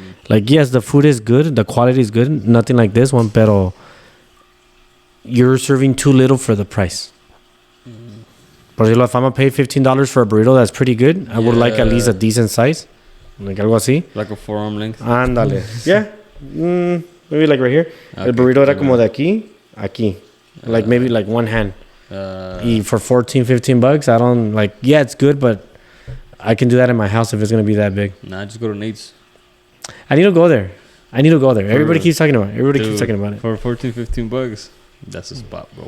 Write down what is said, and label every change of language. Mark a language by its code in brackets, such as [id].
[en] Like, yes, the food is good. The quality is good. Nothing like this one. Pero you're serving too little for the price. [es] Por ejemplo, [en] if I'm going to pay $15 for a burrito that's pretty good, I would like at least a decent size. [es] Like algo así. [en] Like a forearm length. Ándale. Yeah. Maybe like right here. [es] Okay. El burrito era como de aquí, aquí. [en] Like maybe like one hand. Y for $14-15, I don't like, yeah, it's good, but I can do that in my house if it's going to be that big. Nah, just go to Nate's. I need to go there. Everybody keeps talking about it. Keeps talking about it. For $14-15, that's a spot, bro.